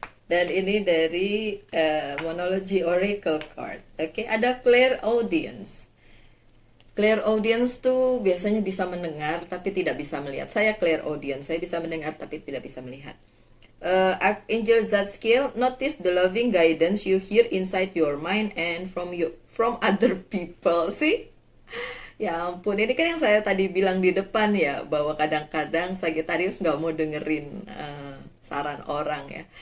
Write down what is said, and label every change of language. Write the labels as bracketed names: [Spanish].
[Indonesian] Dan ini dari Monology Oracle card. Oke, ada Clairaudience. Clairaudience tuh biasanya bisa mendengar tapi tidak bisa melihat. Saya Clairaudience, saya bisa mendengar tapi tidak bisa melihat. [English] Archangel Zadkiel, notice the loving guidance you hear inside your mind and from other people. See? [Indonesian] Ya ampun, ini kan yang saya tadi bilang di depan ya, bahwa kadang-kadang Sagittarius nggak mau dengerin saran orang ya.